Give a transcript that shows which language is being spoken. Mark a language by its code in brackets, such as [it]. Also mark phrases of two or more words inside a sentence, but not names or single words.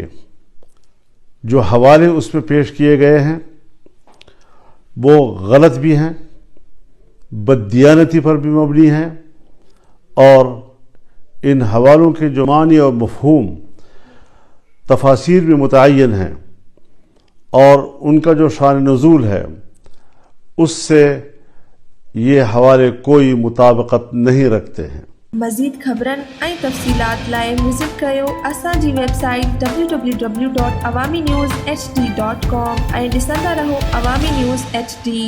[ur] جو حوالے اس میں پیش کیے گئے ہیں وہ غلط بھی ہیں، بددیانتی پر بھی مبنی ہیں، اور ان حوالوں کے جو معنی اور مفہوم تفاسیر میں متعین ہیں اور ان کا جو شان نزول ہے اس سے یہ حوالے کوئی مطابقت نہیں رکھتے ہیں۔ [sd] مزید خبرن ऐं तफ़सीलात लाइ विज़िट कयो असांजी वेबसाइट www.awamiNewsHD.com ऐं ॾिसंदा रहो अवामी न्यूज़ HD।